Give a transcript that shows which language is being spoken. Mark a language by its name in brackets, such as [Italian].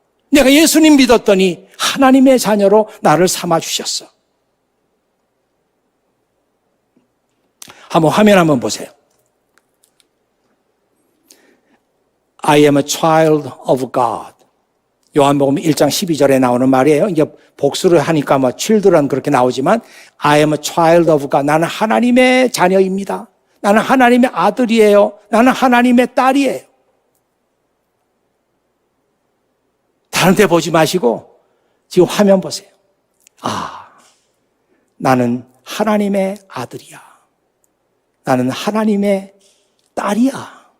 [Korean] 내가 예수님 믿었더니 하나님의 자녀로 나를 삼아 주셨어. 화면 한번 보세요. [English] I am a child of God. [Korean] 요한복음 1장 12절에 나오는 말이에요. 이제 복수를 하니까 [English] children [Korean] 그렇게 나오지만 [English] I am a child of God. [Korean] 나는 하나님의 자녀입니다. 나는 하나님의 아들이에요. 나는 하나님의 딸이에요. 다른 데 보지 마시고 지금 화면 보세요. 나는 하나님의 아들이야. 나는 하나님의 딸이야.